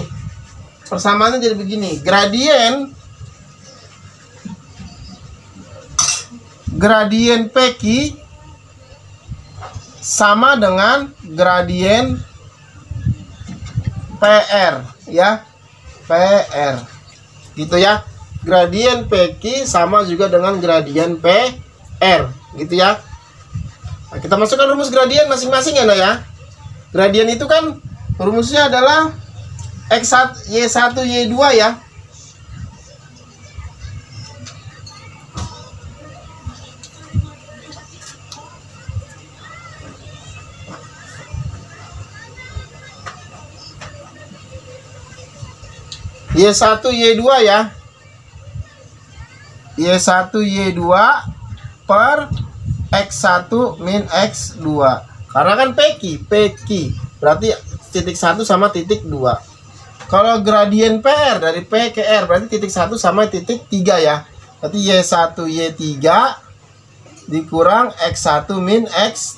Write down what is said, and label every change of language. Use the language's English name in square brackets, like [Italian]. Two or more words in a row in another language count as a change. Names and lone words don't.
[Indonesian] Persamaannya jadi begini. Gradien PQ sama dengan gradien PR ya, PR gitu ya. Gradien PQ sama juga dengan gradien PR gitu ya. Nah, kita masukkan rumus gradien masing-masing ya, Nak ya. Gradien itu kan rumusnya adalah X1 Y1 Y2 ya. Y1 Y2 ya. Y1 Y2 per X1 min X2. Karena kan PQ berarti titik 1 sama titik 2. Kalau gradien PR dari P ke R berarti titik 1 sama titik 3 ya. Berarti Y1 Y3 dikurang X1 min X3.